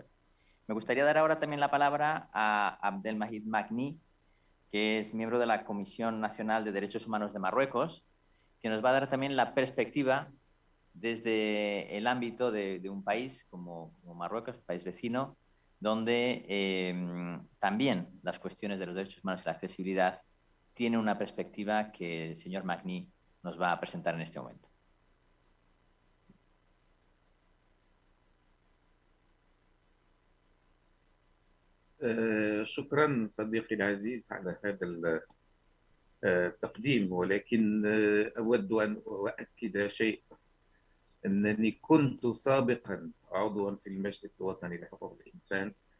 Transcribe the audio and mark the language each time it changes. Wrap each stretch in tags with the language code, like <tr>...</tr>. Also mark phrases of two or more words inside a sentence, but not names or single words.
<es>Me gustaría dar ahora también la palabra a Abdelmajid Magni, que es miembro de la Comisión Nacional de Derechos Humanos de Marruecos, que nos va a dar también la perspectiva desde el ámbito de un país como Marruecos, un país vecino, donde también las cuestiones de los derechos humanos y la accesibilidad tienen una perspectiva que el señor Magni nos va a presentar en este momento.</es> <ar>شكرا صديقي العزيز على هذا التقديم، ولكن أود أن أؤكد شيء، أنني كنت سابقا عضوا في المجلس الوطني لحقوق الإنسان،</ar>